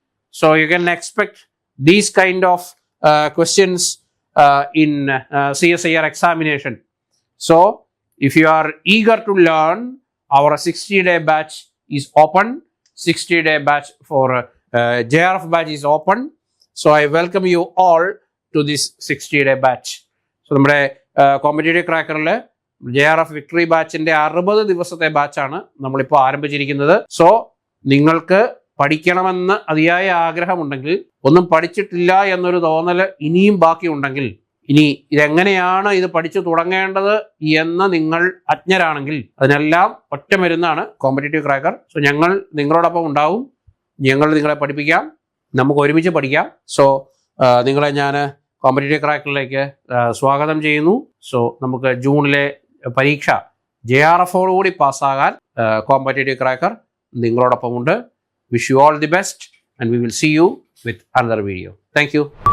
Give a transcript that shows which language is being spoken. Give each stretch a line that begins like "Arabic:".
English: So you can expect these kind of questions in CSIR examination. So if you are eager to learn, our 60-day batch is open. 60-day batch for JRF batch is open. So I welcome you all to this 60-day batch.
Malayalam: So നമ്മുടെ competitive ക്രാക്കറിൽ JRF victory ബാച്ചിന്റെ 60 ദിവസത്തെ ബാച്ചാണ് നമ്മളിപ്പോൾ ആരംഭിച്ചിരിക്കുന്നത്. So നിങ്ങൾക്ക് പഠിക്കണമെന്ന് അതിയായ ആഗ്രഹമുണ്ടെങ്കിൽ, ഒന്നും പഠിച്ചിട്ടില്ല എന്നൊരു തോന്നൽ ഇനിയും ബാക്കിയുണ്ടെങ്കിൽ, ഇനി ഇതെങ്ങനെയാണ് ഇത് പഠിച്ചു തുടങ്ങേണ്ടത് എന്ന് നിങ്ങൾ അജ്ഞരാണെങ്കിൽ, അതിനെല്ലാം ഒറ്റ മരുന്നാണ് കോമ്പറ്റേറ്റീവ് ക്രാക്കർ. സോ ഞങ്ങൾ നിങ്ങളോടൊപ്പം ഉണ്ടാവും. ഞങ്ങൾ നിങ്ങളെ പഠിപ്പിക്കാം. നമുക്ക് ഒരുമിച്ച് പഠിക്കാം. സോ നിങ്ങളെ ഞാൻ കോമ്പറ്റേറ്റീവ് ക്രാക്കറിലേക്ക് സ്വാഗതം ചെയ്യുന്നു. സോ നമുക്ക് ജൂണിലെ പരീക്ഷ JRFോടുകൂടി പാസ്സാകാൻ competitive cracker നിങ്ങളോടൊപ്പമുണ്ട്.
English: Wish you all the best, and we will see you with another video. Thank you.